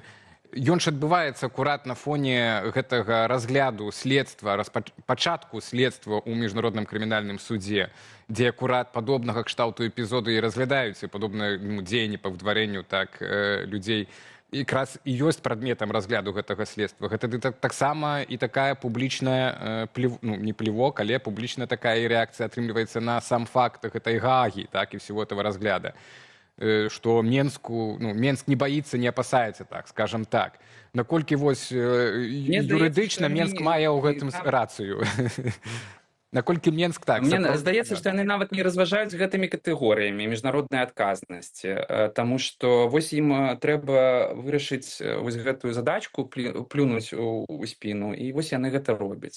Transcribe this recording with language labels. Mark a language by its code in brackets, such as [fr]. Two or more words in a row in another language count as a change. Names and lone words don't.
[be] Ён ж адбываецца акурат на фоне гэтага разгляду следства, пачатку следства ў міжнародным крымінальным судзе, дзе акурат падобнага кшталту эпізоды і разглядаюцца, падобныя дзеянні па выдварэнню так, людзей, якраз і ёсць прадметам разгляду гэтага следства. Гэта таксама і такая публічная, не плевок, але публічная такая рэакцыя атрымліваецца на сам факт гэтай Гаагі, так, і [ru] всего этого разгляда. Что Менск не боится, не опасается, так, скажем так. [be] Наколькі вось юрыдычна Менск мае ў гэтым рацыю? Наколькі Менск так? Мне здаецца, што яны нават не разважаюць гэтымі катэгорыямі міжнароднай адказнасці, таму што вось ім трэба вырашыць вось гэтую задачку, плюнуць у спіну, і вось яны гэта робяць.